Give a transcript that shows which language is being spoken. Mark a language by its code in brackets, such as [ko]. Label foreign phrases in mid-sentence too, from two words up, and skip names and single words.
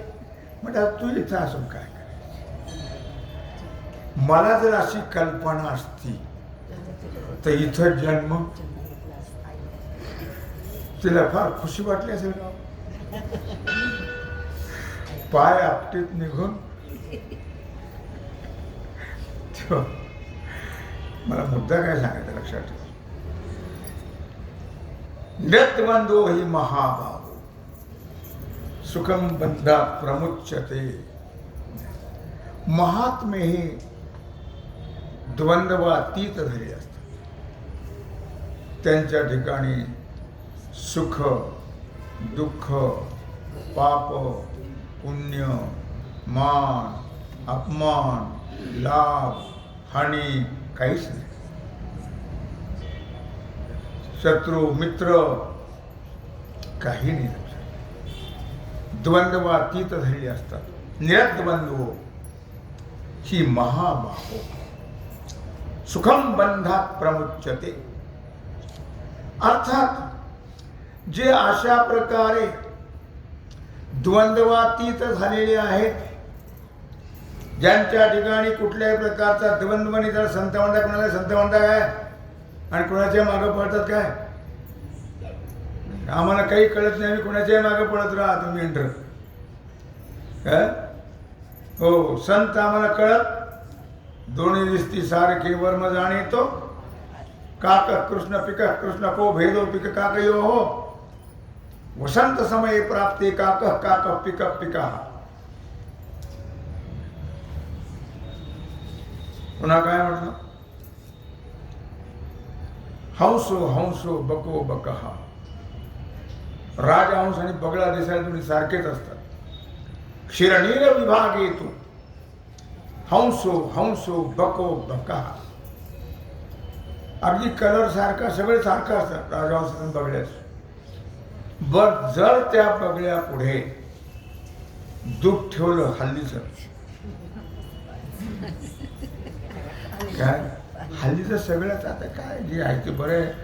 [mr] म्हणजे तू इथं असून काय करायचं? मला जर अशी कल्पना असती तर इथं जन्म. तिला फार खुशी वाटली असेल. पाय आपटीत निघून मला मुद्दा काय सांगायचा लक्षात ठेवा. [sa] नृत्यबंधो हि महाभाव सुखम बंधा प्रमुच्यते. [mr] महात्मे हे द्वंद्वातीत झाले असतात. त्यांच्या ठिकाणी सुख दुःख पाप पुण्य, मान, अपमान, लाभ, हानी काहीच नाही. शत्रू मित्र काही नाही. द्वंद्वातीत झालेली असतात. [sa] निरद्वंद्व ही महाबाहो सुखम बंधात प्रमुच्यते. [mr] अर्थात जे अशा प्रकारे द्वंद्वातीत झालेले आहेत, ज्यांच्या ठिकाणी कुठल्याही प्रकारचा द्वंद्व नाही, त्याला संत म्हणता. कोणाला संत म्हणता काय आणि कोणाच्या मागं पळतात काय? आम्हाला काही कळत नाही, आम्ही कोणाच्याही मागं पळत राहा तुम्ही एंटर काय. हो, संत आम्हाला कळत. दोन्ही दिसती सारखे वर्म जाणीतो. [sa] काक कृष्ण पिक कृष्ण को भेदो पिक काकयो हो. वसंत समये प्राप्ते काक काक पिक पिका. [mr] पुन्हा काय म्हटलं? [sa] हंसो हंसो बको बकहा. [mr] राजहंस आणि बगळा दिसायला तुम्ही सारखेच असतात. क्षीरनीर विभाग येतो. [sa] हंसो हंसो बको बकहा. [mr] अगदी कलर सारखा, सगळे सारखं असतात राजहंस आणि बगळ्याच. बर जर त्या बगळ्या पुढे दूध ठेवलं हल्लीच काय, हल्लीचं सगळंच आता काय जे आहे ते बरं आहे.